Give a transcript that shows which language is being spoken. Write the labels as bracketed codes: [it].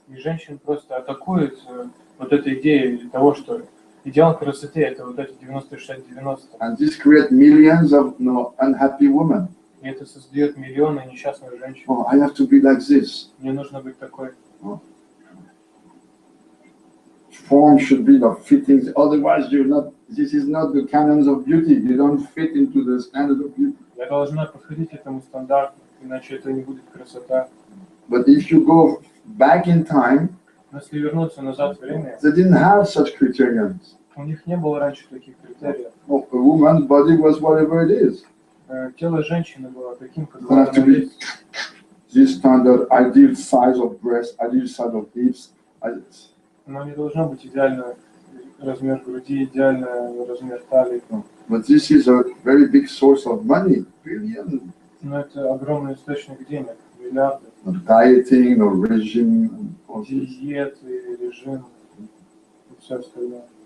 [ru] И женщин просто атакуют вот этой идеей того, что идеал красоты это вот эти 90-60-90. [en] And this creates millions of unhappy women. [ru] И это создает миллионы несчастных женщин. [en] Oh, I have to be like this. [ru] Мне нужно быть такой. [en] Form should be the fitting. Otherwise, you're not. This is not the canons of beauty. You don't fit into the standard of beauty. [ru] Я должна подходить к этому стандарту, иначе это не будет красота. [en] But if you go back in time, [ru] Но если вернуться назад в время, [en] they didn't have such criterions. [ru] у них не было раньше таких критериев. [en] A woman's body was whatever it is. [ru] Тело женщины было таким, [en] It [ru] как [en] doesn't have to be this standard ideal size of breast, ideal size of hips. [ru] Но не должно быть идеальный размер груди, идеальный размер талии. [en] But this is a very big source of money, billions. [ru] Но это огромный источник денег, миллиарды. [en] Dieting or regime. [ru] Диеты, режим и все остальное.